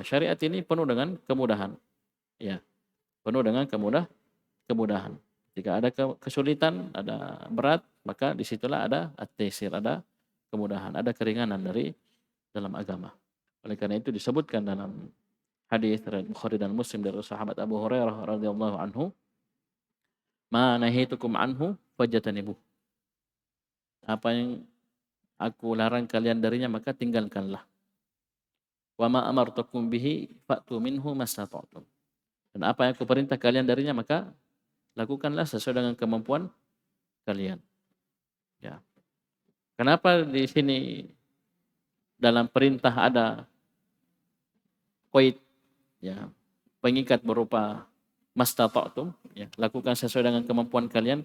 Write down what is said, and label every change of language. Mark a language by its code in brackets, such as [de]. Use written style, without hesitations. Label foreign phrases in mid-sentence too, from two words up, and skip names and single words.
[id] Syariat ini penuh dengan kemudahan. Ya, penuh dengan kemudahan. Jika ada kesulitan, ada berat, maka disitulah ada at-taysir, ada kemudahan, ada keringanan dari dalam agama. Oleh karena itu disebutkan dalam hadis riwayat Bukhari dan Muslim dari sahabat Abu Hurairah [ar] radhiyallahu anhu, "Ma nahitukum anhu fajtanibuh." [id] Apa yang aku larang kalian darinya maka tinggalkanlah. [ar] Wa ma amartukum bihi fa'tu minhu mastata'tum. [id] Dan apa yang aku perintah kalian darinya maka lakukanlah sesuai dengan kemampuan kalian. Ya. Kenapa di sini dalam perintah ada qaid, ya, pengikat berupa mastata'tum, ya, lakukan sesuai dengan kemampuan kalian.